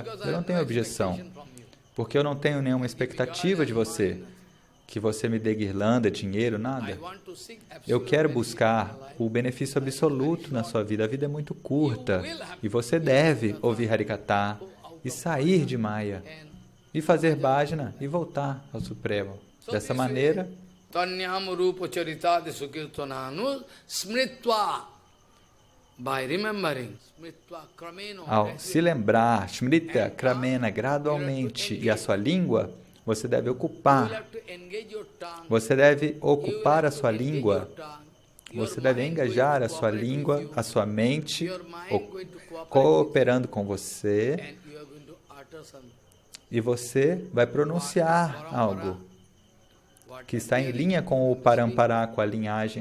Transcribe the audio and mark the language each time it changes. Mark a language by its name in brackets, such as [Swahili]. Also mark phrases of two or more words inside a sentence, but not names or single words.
[Portuguese] Eu não tenho objeção, porque eu não tenho nenhuma expectativa de você, que você me dê guirlanda, dinheiro, nada. Eu quero buscar o benefício absoluto na sua vida. A vida é muito curta e você deve ouvir Harikatha e sair de Maya e fazer bhajana e voltar ao Supremo. Dessa maneira, [Sanskrit] Tanyam rupa charitadi sukirtananu smritva. [English] By remembering, [Sanskrit] smritva krameno. [Portuguese] Ao se lembrar, [Sanskrit] smrita, kramena, [Portuguese] gradualmente, e a sua língua, você deve ocupar. Você deve ocupar a sua língua. Você deve engajar a sua língua, a sua mente, cooperando com você. E você vai pronunciar algo que está em linha com o parampará, com a linhagem.